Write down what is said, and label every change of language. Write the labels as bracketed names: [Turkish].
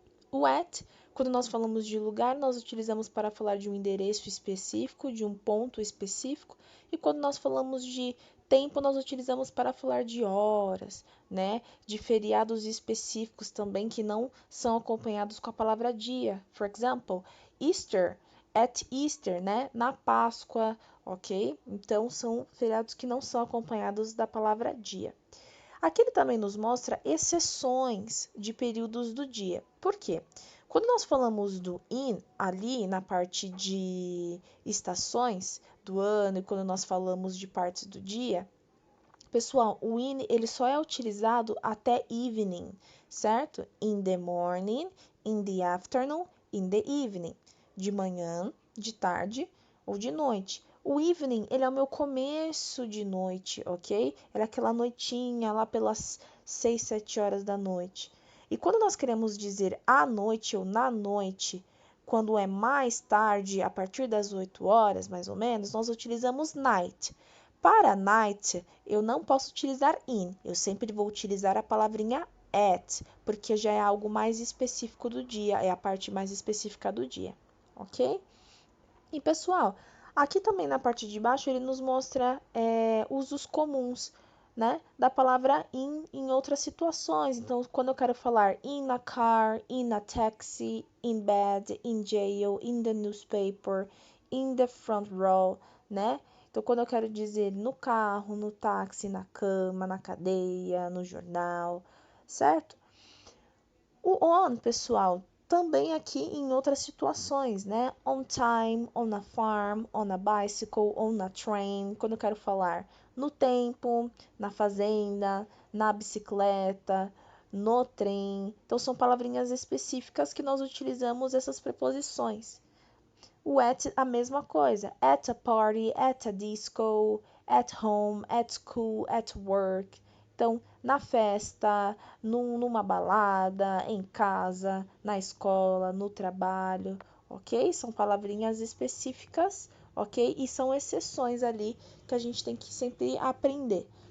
[Portuguese] O at, quando nós falamos de lugar, nós utilizamos para falar de um endereço específico, de um ponto específico, e quando nós falamos de tempo, nós utilizamos para falar de horas, né? De feriados específicos também que não são acompanhados com a palavra dia. [English] For example, Easter, at Easter, [Portuguese] né? Na Páscoa, ok? Então, são feriados que não são acompanhados da palavra dia. Aqui ele também nos mostra exceções de períodos do dia. Por quê? Quando nós falamos do in ali na parte de estações do ano e quando nós falamos de partes do dia, pessoal, o in ele só é utilizado até evening, certo? [English] In the morning, in the afternoon, in the evening. [Portuguese] De manhã, de tarde ou de noite. O evening, ele é o meu começo de noite, ok? Era aquela noitinha lá pelas 6, 7 horas da noite. E quando nós queremos dizer à noite ou na noite, quando é mais tarde, a partir das 8 horas, mais ou menos, nós utilizamos night. Para night, eu não posso utilizar in, eu sempre vou utilizar a palavrinha at, porque já é algo mais específico do dia, é a parte mais específica do dia, ok? E pessoal, aqui também na parte de baixo ele nos mostra usos comuns, né, da palavra in em outras situações. Então, quando eu quero falar [English] in a car, in a taxi, in bed, in jail, in the newspaper, in the front row, né? [Portuguese] Então, quando eu quero dizer no carro, no táxi, na cama, na cadeia, no jornal, certo? O on, pessoal, também aqui em outras situações, né? [English] On time, on a farm, on a bicycle, on a train. [Portuguese] Quando eu quero falar no tempo, na fazenda, na bicicleta, no trem. Então, são palavrinhas específicas que nós utilizamos essas preposições. O at, a mesma coisa. [English] At a party, at a disco, at home, at school, at work. [Portuguese] Então, na festa, numa balada, em casa, na escola, no trabalho, ok? São palavrinhas específicas, ok? E são exceções ali que a gente tem que sempre aprender.